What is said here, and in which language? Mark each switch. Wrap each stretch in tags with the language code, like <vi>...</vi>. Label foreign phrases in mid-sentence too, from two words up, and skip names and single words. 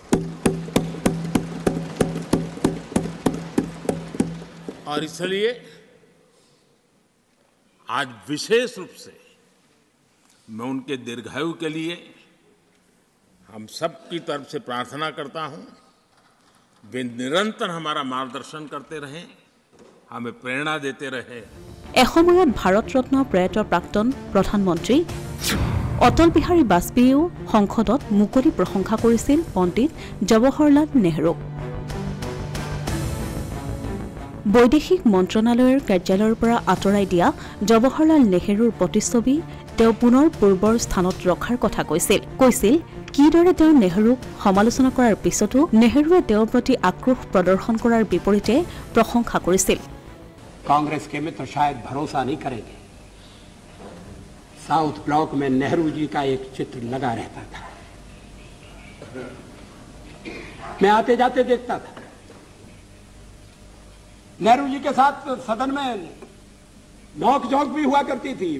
<hi>और इसलिए आज विशेष रूप से मैं उनके दीर्घायु के लिए हम सब की तरफ से प्रार्थना करता हूं। वे निरंतर हमारा मार्गदर्शन करते रहें, हमें प्रेरणा देते रहे।</hi> <as>এসময়ত ভাৰত ৰত্ন প্ৰয়াত প্ৰাক্তন প্ৰধানমন্ত্ৰী অটল বিহাৰী বাজপেয়ীয়েও সংসদত মুকলি প্ৰশংসা কৰিছিল পণ্ডিত জৱাহৰলাল নেহৰুক। বৈদেশিক মন্ত্ৰণালয়ৰ কাৰ্যালয়ৰ পৰা আঁতৰাই দিয়া জৱাহৰলাল নেহৰুৰ প্ৰতিচ্ছবি তেওঁ পুনৰ পূৰ্বৰ স্থানত ৰখাৰ কথা কৈছিল কিদৰে তেওঁ নেহৰুক সমালোচনা কৰাৰ পিছতো নেহৰুৱে তেওঁৰ প্ৰতি আক্ৰোশ প্ৰদৰ্শন কৰাৰ বিপৰীতে প্ৰশংসা কৰিছিল।</as> <hi>कांग्रेस के मित्र शायद भरोसा नहीं करेंगे, साउथ ब्लॉक में नेहरू जी का एक चित्र लगा रहता था। मैं आते जाते देखता था। नेहरू जी के साथ सदन में नोक झोंक भी हुआ करती थी।</hi>